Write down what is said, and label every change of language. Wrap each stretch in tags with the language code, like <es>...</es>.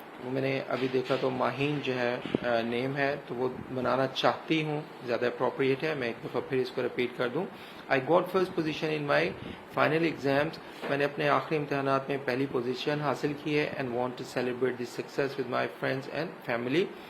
<ur>وہ میں نے ابھی دیکھا تو ماہین جو ہے نیم ہے, تو وہ منانا چاہتی ہوں زیادہ اپروپریٹ ہے. میں ایک دفعہ پھر اس کو ریپیٹ کر دوں.</ur> <en>I got first position in my final exams.</en> <ur>میں نے اپنے آخری امتحانات میں پہلی پوزیشن حاصل کی ہے</ur> <en>and want to celebrate this success with my friends and family.</en>